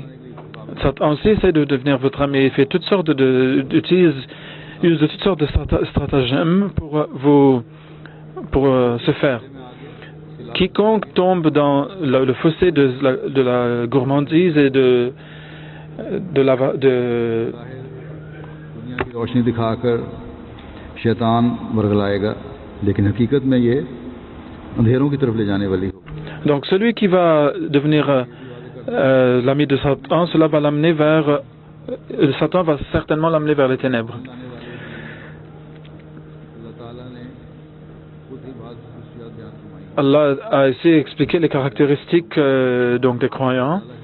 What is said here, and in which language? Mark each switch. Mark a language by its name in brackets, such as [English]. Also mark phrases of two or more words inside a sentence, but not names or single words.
[French] Satan aussi essaie de devenir votre ami et fait toutes sortes utilise de toutes sortes de stratagèmes pour se faire. Quiconque tombe dans le fossé de la gourmandise et de [Hindi] रोशनी दिखाकर शैतान वर्गलाएगा, लेकिन हकीकत में ये अंधेरों की तरफ ले जाने वाली हो. [French] Donc celui qui va devenir l'ami de Satan, cela va l'amener vers Satan va certainement l'amener vers les ténèbres. Allah a essayé d'expliquer les caractéristiques donc des croyants.